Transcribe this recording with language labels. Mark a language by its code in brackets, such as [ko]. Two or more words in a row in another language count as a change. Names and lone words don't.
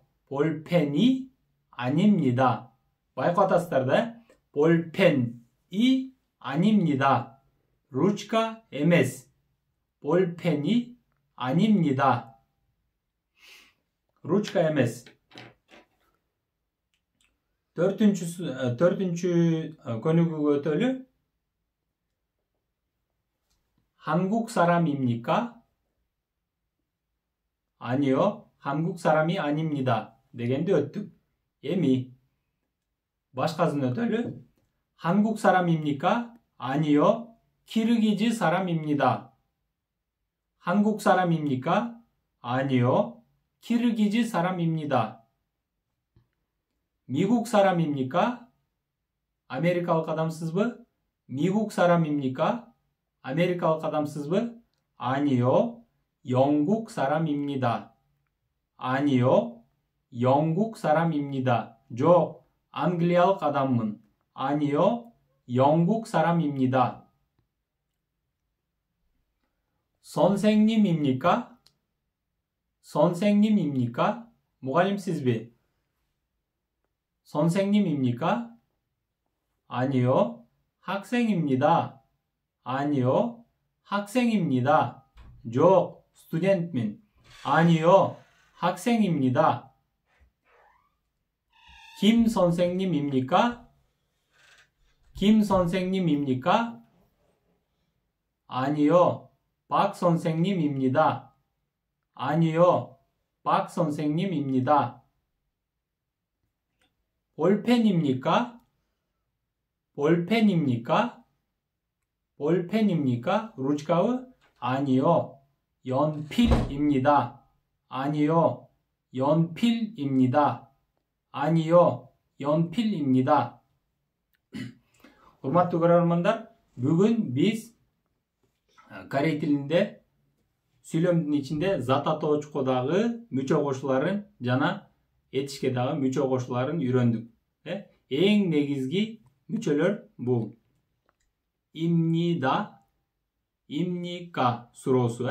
[ko] 볼펜이 아닙니다. 마이크 атасыздар 볼펜이 아닙니다. 루치카 MS. 볼펜이 아닙니다. 루치카 MS. [ky] төртүнчү көнүгүүгө өтөлү. [ko] 한국 사람입니까? 아니요, 한국 사람이 아닙니다. [ky] дегенди өттүк. Эми башкасын өтөлү. [ko] 한국 사람입니까? 아니요, 키르기즈 사람입니다. 한국 사람입니까? 아니요, 키르기즈 사람입니다. 미국 사람입니까? [ky] Америкалык адамсызбы? [ko] 미국 사람입니까? [ky] Америкалык адамсызбы? [ko] 아니요, 영국 사람입니다. 아니요, 영국 사람입니다. [ky] жоқ, англиялык адаммын. [ko] 아니요, 영국 사람입니다. 선생님입니까? 선생님입니까? 무갈림sizби? 선생님입니까? 아니요, 학생입니다. 아니요, 학생입니다. [ky] жоқ, студентмин. [ko] 아니요, 학생입니다. 김 선생님입니까? 김 선생님입니까? 아니요, 박 선생님입니다. 아니요, 박 선생님입니다. 볼펜입니까? 볼펜입니까? 볼펜입니까? ручкавы? 아니요, 연필입니다. 아니요, 연필입니다. 아니요, 연필입니다. [ky] Урматтуу көрөрмандар, бүгүн биз корей тилинде сүйлөмдүн ичинде зат атоочкудагы мүчө кошууларын жана этишке дагы мүчө кошууларын үйрөндүк. Эң негизги мүчөлөр бул [ko] 입니다, 입니까 [ky] суроосу.